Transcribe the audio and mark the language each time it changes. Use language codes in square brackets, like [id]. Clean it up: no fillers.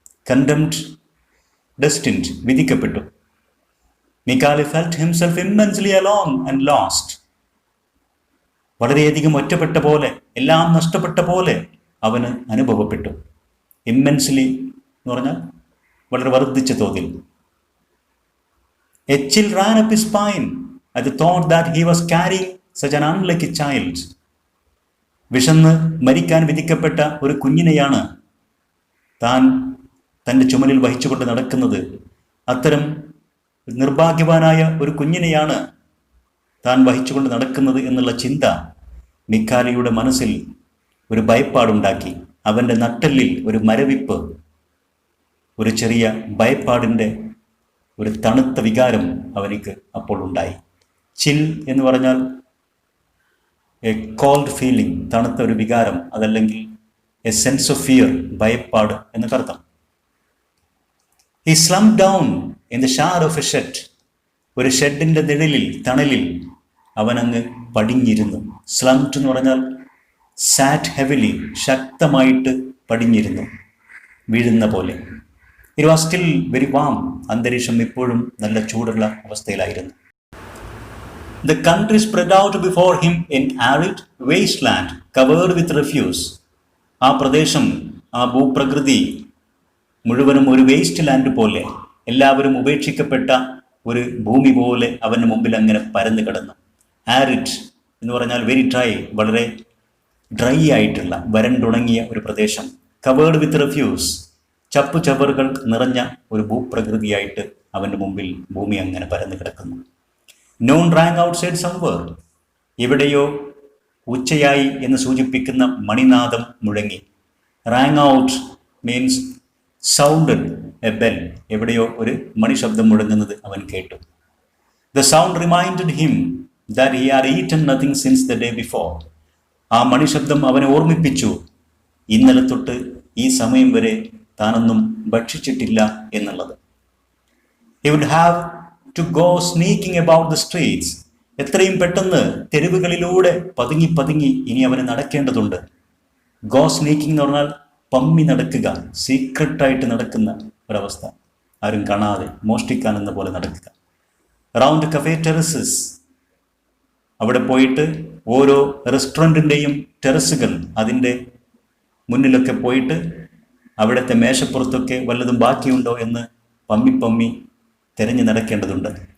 [en] Condemned, destined, വിധിക്കപ്പെട്ടു. Mikhali felt himself immensely alone and lost. [ml] വളരെയധികം ഒറ്റപ്പെട്ട പോലെ, എല്ലാം നഷ്ടപ്പെട്ട പോലെ അവന് അനുഭവപ്പെട്ടു. ഇമ്മൻസ്ലി എന്ന് പറഞ്ഞാൽ വളരെ വർദ്ധിച്ച തോതിൽ. [en] A chill ran up his spine at the thought that he was carrying such an unlucky child. [ml] വിശന്ന് മരിക്കാൻ വിധിക്കപ്പെട്ട ഒരു കുഞ്ഞിനെയാണ് താൻ തൻ്റെ ചുമലിൽ വഹിച്ചുകൊണ്ട് നടക്കുന്നത്. അത്തരം നിർഭാഗ്യവാനായ ഒരു കുഞ്ഞിനെയാണ് താൻ വഹിച്ചുകൊണ്ട് നടക്കുന്നത് എന്നുള്ള ചിന്ത മിഖാലിയുടെ മനസ്സിൽ ഒരു ഭയപ്പാടുണ്ടാക്കി. അവൻ്റെ നട്ടെല്ലിൽ ഒരു മരവിപ്പ്, ഒരു ചെറിയ ഭയപ്പാടിൻ്റെ ഒരു തണുത്ത വികാരം അവനിക്ക് അപ്പോൾ ഉണ്ടായി. ചിൽ എന്ന് പറഞ്ഞാൽ [en] a cold feeling, [ml] തണുത്ത ഒരു വികാരം, അതല്ലെങ്കിൽ [en] a sense of fear, [ml] ഭയപ്പാട് എന്നൊക്കെ അർത്ഥം. [en] He slumped down in the shadow of a shed. [ml] ഒരു ഷെഡിൻ്റെ നിഴലിൽ, തണലിൽ അവനങ്ങ് പടിഞ്ഞിരുന്നു. സ്ലംഡ് എന്ന് പറഞ്ഞാൽ [en] sat heavily, [ml] ശക്തമായിട്ട് പടിഞ്ഞിരുന്നു, വീഴുന്ന പോലെ. [en] It was still very warm. [ml] അന്തരീക്ഷം ഇപ്പോഴും നല്ല ചൂടുള്ള അവസ്ഥയിലായിരുന്നു. [en] The country spread out before him in arid wasteland covered with refuse. [ml] ആ പ്രദേശം, ആ ഭൂപ്രകൃതി മുഴുവനും ഒരു വേസ്റ്റ് ലാൻഡ് പോലെ, എല്ലാവരും ഉപേക്ഷിക്കപ്പെട്ട ഒരു ഭൂമി പോലെ അവൻ്റെ മുമ്പിൽ അങ്ങനെ പരന്നു കിടന്നു. ആരിഡ് എന്ന് പറഞ്ഞാൽ [en] very dry, [ml] വളരെ ഡ്രൈ ആയിട്ടുള്ള, വരണ്ടുണങ്ങിയ ഒരു പ്രദേശം. [en] covered with refuse, [ml] ചപ്പുചവറുകൾ നിറഞ്ഞ ഒരു ഭൂപ്രകൃതിയായിട്ട് അവൻ്റെ മുമ്പിൽ ഭൂമി അങ്ങനെ പരന്നു കിടക്കുന്നു. [en] Noon rang outside somewhere. [ml] എവിടെയോ ഉച്ചയായി എന്ന് സൂചിപ്പിക്കുന്ന മണിനാദം മുഴങ്ങി. [en] Rang out means sounded a bell. [ml] എവിടെയോ ഒരു മണിശബ്ദം മുഴങ്ങുന്നത് അവൻ കേട്ടു. [en] The sound reminded him that he had eaten nothing since the day before. [ml] ആ മണിശബ്ദം അവനെ ഓർമ്മിപ്പിച്ചു, ഇന്നലെ തൊട്ട് ഈ സമയം വരെ താനൊന്നും ഭക്ഷിച്ചിട്ടില്ല എന്നുള്ളത്. [en] He would have to go sneaking about the streets. [ml] എത്രയും പെട്ടെന്ന് തെരുവുകളിലൂടെ പതുങ്ങി പതുങ്ങി ഇനി അവന് നടക്കേണ്ടതുണ്ട്. [en] go sneaking [ml] എന്ന് പറഞ്ഞാൽ പമ്മി നടക്കുക, സീക്രട്ടായിട്ട് നടക്കുന്ന ഒരവസ്ഥ, ആരും കാണാതെ മോഷ്ടിക്കാൻ എന്ന പോലെ നടക്കുക. [en] round cafe terraces, [ml] അവിടെ പോയിട്ട് ഓരോ റെസ്റ്റോറൻറ്റിൻ്റെയും ടെറസുകൾ, അതിൻ്റെ മുന്നിലൊക്കെ പോയിട്ട് അവിടുത്തെ മേശപ്പുറത്തൊക്കെ വല്ലതും ബാക്കിയുണ്ടോ എന്ന് പമ്മി പമ്മി തിരഞ്ഞു നടക്കേണ്ടതുണ്ട്.